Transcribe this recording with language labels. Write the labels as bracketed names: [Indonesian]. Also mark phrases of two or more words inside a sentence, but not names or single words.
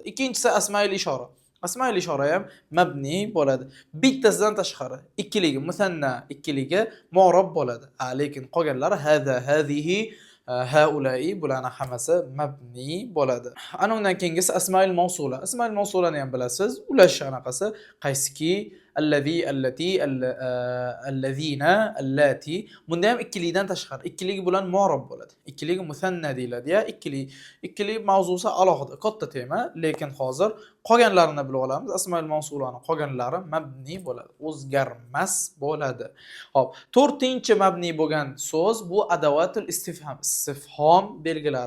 [Uzbek] Ikkinchisi [Arabic] أسماء الإشارة. أسماء الإشارة [Uzbek] ham mabni bo'ladi. Bittasidan tashqari ikkiligi musanna, ikkiligi mu'rob bo'ladi. Lekin qolganlari [Arabic] هذا، هذه، هؤلاء [Uzbek] bularning hammasi mabni bo'ladi. Ana undan keyingisi [Arabic] أسماء الموصولة. أسماء الموصولة [Uzbek] ham bilasiz. Ular shanaqasi qaysiki [Arabic] الذي، التي، الذين، التي. [Uzbek] Bunda ham ikkilikdan tashqari. Ikkiligi bilan mu'rob bo'ladi. Ikkiligi musanna deyiladi. Ya ikkilik mavzusi alohida, katta tema, lekin hozir qolganlarini bilib olamiz. [Arabic] أسماء الموصولة [Uzbek] qolganlari mabni bo'ladi, o'zgarmas bo'ladi. Xo'p, to'rtinchi mabni bo'lgan so'z bu [Arabic] أدوات الاستفهام, [Uzbek] istifhom belgilari.